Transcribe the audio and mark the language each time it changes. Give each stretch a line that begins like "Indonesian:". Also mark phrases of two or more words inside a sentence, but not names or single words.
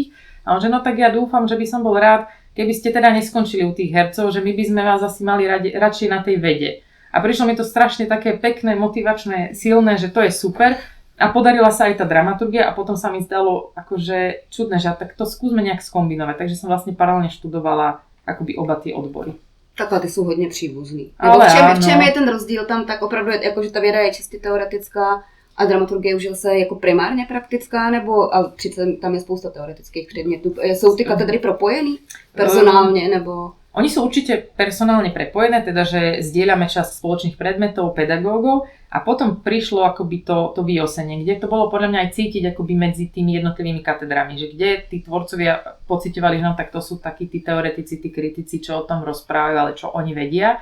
Slovak: A on, že no tak ja dúfam, že by som bol rád, keby ste teda neskončili u tých hercov, že my by sme vás asi mali radšej na tej vede. A prišlo mi to strašne také pekné, motivačné, silné, že to je super. A podarila sa aj tá dramaturgia a potom sa mi zdalo akože čudné, že tak to skúsme nejak skombinovať. Takže som vlastne paralelne študovala akoby oba tie odbory.
Czech: Takhle ty jsou hodně příbuzný. Ale v čem je ten rozdíl tam, tak opravdu je, jako, že ta věda je čistě teoretická a dramaturgie už je zase jako primárně praktická, nebo a přece tam je spousta teoretických předmětů. Jsou ty katedry propojený personálně, nebo?
Slovak: Oni sú určite personálne prepojené, teda že zdieľame časť spoločných predmetov, pedagógov a potom prišlo akoby to vyosenie, kde to bolo podľa mňa aj cítiť akoby medzi tými jednotlivými katedrami, že kde tí tvorcovia pociťovali, že no tak to sú takí tí teoretici, tí kritici, čo o tom rozprávajú, ale čo oni vedia.